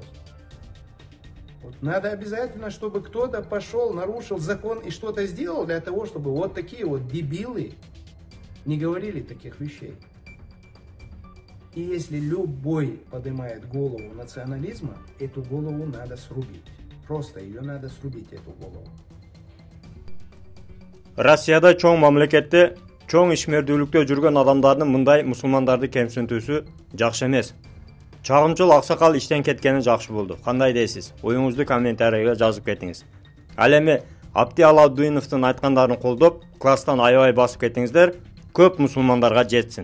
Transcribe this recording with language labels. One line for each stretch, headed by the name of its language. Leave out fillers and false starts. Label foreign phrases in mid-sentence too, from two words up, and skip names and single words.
Russian: Вот надо обязательно, чтобы кто-то пошел, нарушил закон и что-то сделал для того, чтобы вот такие вот дебилы не говорили таких вещей. И если любой поднимает голову национализма, эту голову надо срубить. Просто ее надо срубить, эту голову.
Kyrgyz: Россияда чоң мамлекетте, чоң ишмердүүлүктө жүргөн адамдардын мындай мусулмандарды кемсинтүүсү жакшы эмес. Чагымчыл аксакал иштен кеткени жакшы болду. Кандай дейсиз? Оюңузду комментарийге жазып кетиңиз. Ал эми Абди Алауддиновдун айткандарын колдоп, класстан аябай басып кетиңиздер, көп мусулмандарга жетсин.